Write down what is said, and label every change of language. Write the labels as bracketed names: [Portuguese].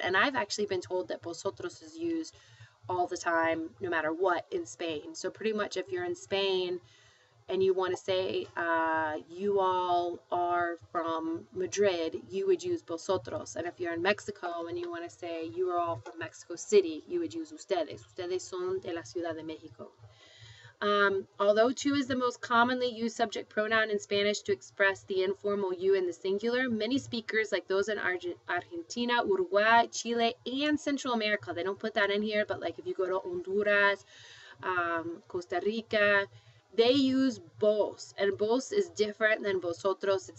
[English] And I've actually been told that vosotros is used all the time, no matter what, in Spain. So pretty much if you're in Spain and you want to say you all are from Madrid, you would use vosotros. And if you're in Mexico and you want to say you are all from Mexico City, you would use ustedes. [Spanish] Ustedes son de la Ciudad de Mexico. [English] Although tú is the most commonly used subject pronoun in Spanish to express the informal you in the singular, many speakers, like those in Argentina, Uruguay, Chile, and Central America, they don't put that in here, but like if you go to Honduras, Costa Rica, they use vos, and vos is different than vosotros.